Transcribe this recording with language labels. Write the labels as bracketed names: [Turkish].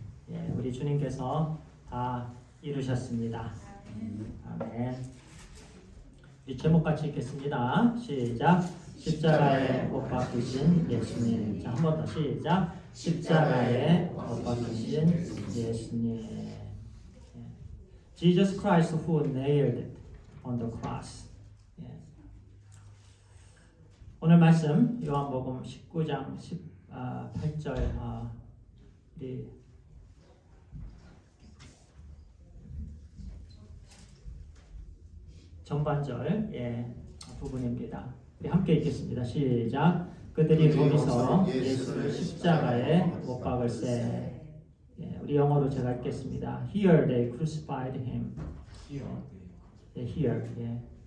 [Korean] 예, 우리 주님께서 다 이루셨습니다. 아멘. 우리 제목 같이 읽겠습니다. 시작. 십자가에 못 박히신 예수님. 자, 한 번 더 시작. 십자가에 못 박히신 예수님. [English] Jesus Christ who nailed it on the cross. [Korean] 예. 오늘 말씀 요한복음 19장 18절 우리 전반절 부분입니다. 우리 함께 읽겠습니다. 시작. 그들이 거기서 예수를 십자가에 못 박을세. 우리 영어로 제가 읽겠습니다. [English] Here they crucified him. Here, they crucified him.